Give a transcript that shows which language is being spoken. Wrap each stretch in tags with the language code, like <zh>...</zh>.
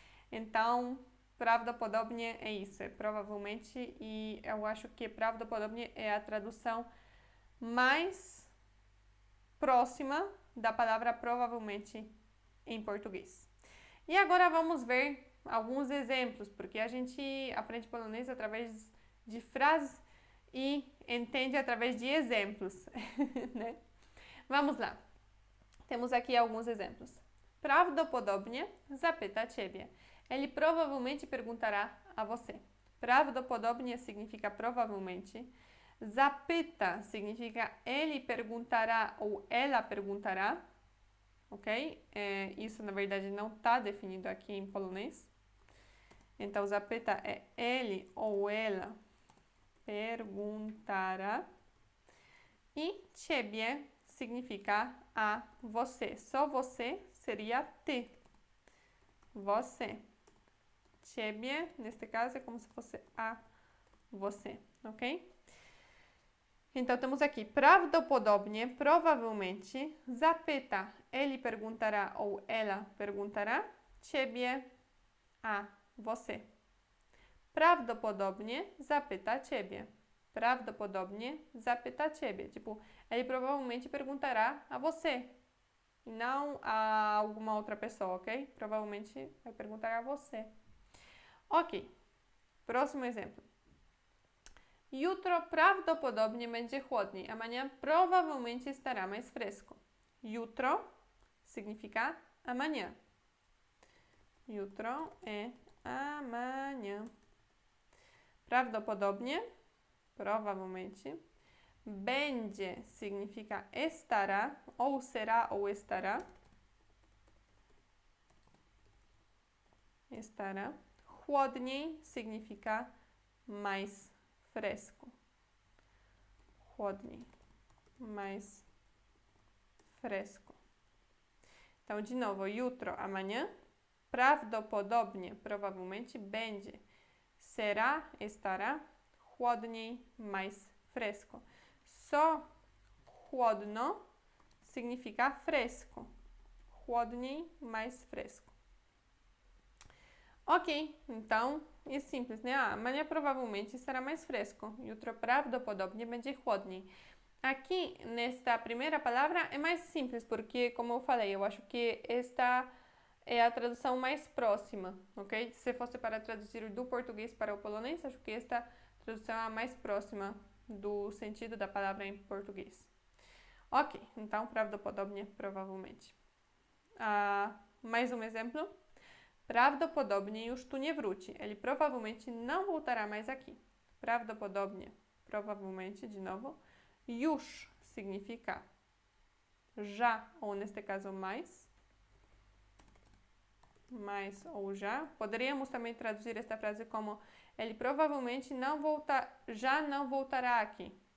<pt>Então, prawdopodobnie é isso, é provavelmente, e eu acho que prawdopodobnie é a tradução mais próxima da palavra provavelmente em português. E agora vamos ver alguns exemplos, porque a gente aprende polonês através de frases e entende através de exemplos, né? Vamos lá. Temos aqui alguns exemplos.</pt> <pl>Prawdopodobnie zapyta ciebie.</pl> <pt>Ele provavelmente perguntará a você. Prawdopodobnie significa provavelmente. Zapyta significa ele perguntará ou ela perguntará. Ok? Isso, na verdade, não está definido aqui em polonês. Então, zapyta é ele ou ela perguntará. E ciebie significa a você. Só você seria ty. Você. Ciebie, neste caso, é como se fosse a você, ok? Então, temos aqui prawdopodobnie, provavelmente. Zapyta, ele perguntará ou ela perguntará. Ciebie, a você.</pt> <pl>Prawdopodobnie zapyta ciebie. Prawdopodobnie zapyta ciebie.</pl> <pt>Tipo, ele provavelmente perguntará a você e não a alguma outra pessoa, ok? Provavelmente vai perguntar a você. Ok. Próximo exemplo.</pt> <pl>Jutro prawdopodobnie będzie chłodniej.</pl> <pt>Amanhã provavelmente estará mais fresco. Jutro significa amanhã. Jutro é amanhã. Prawdopodobnie, provavelmente. Będzie significa estará, ou será ou estará. estará. Chłodniej significa mais fresco. Chłodniej, mais fresco. Então, de novo, jutro, amanhã. Prawdopodobnie, provavelmente, będzie. Será, estará. Chłodniej, mais fresco. Só chłodno significa fresco. Chłodniej, mais fresco. Ok, então é simples, né? Amanhã provavelmente será mais fresco.</pt> <pl>Jutro prawdopodobnie będzie chłodniej.</pl> <pt>Aqui, nesta primeira palavra, é mais simples, porque, como eu falei, eu acho que esta é a tradução mais próxima, ok? Se fosse para traduzir do português para o polonês, acho que esta tradução é a mais próxima do sentido da palavra em português. Ok, então, prawdopodobnie, provavelmente. Mais um exemplo.</pt> <pl>Prawdopodobnie już tu nie wróci.</pl> <pt>Ele provavelmente não voltará mais aqui. Prawdopodobnie, provavelmente, de novo. Już significa já, ou neste caso mais. Mais ou já. Poderíamos também traduzir esta frase como ele provavelmente já não voltará aqui.</pt>